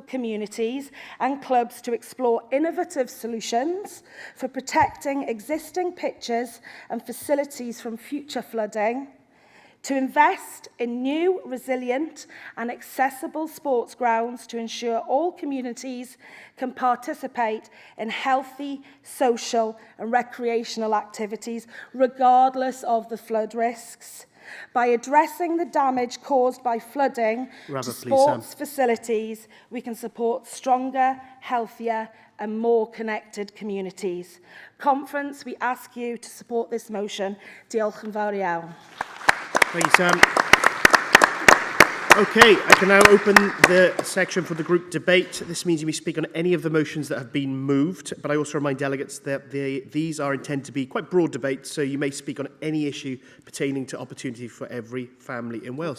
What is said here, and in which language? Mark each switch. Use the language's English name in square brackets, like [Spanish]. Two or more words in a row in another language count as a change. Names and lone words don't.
[English] communities and clubs to explore innovative solutions for protecting existing pitches and facilities from future flooding, to invest in new, resilient and accessible sports grounds to ensure all communities can participate in healthy, social and recreational activities, regardless of the flood risks. By addressing the damage caused by flooding to sports facilities, we can support stronger, healthier and more connected communities. Conference, we ask you to support this motion. [Welsh] Diolch yn fawr iawn. [English] Thank you, Sam. Okay, I can now open the section for the group debate. This means you may speak on any of the motions that have been moved, but I also remind delegates that these are intended to be quite broad debates, so you may speak on any issue pertaining to opportunity for every family in Wales.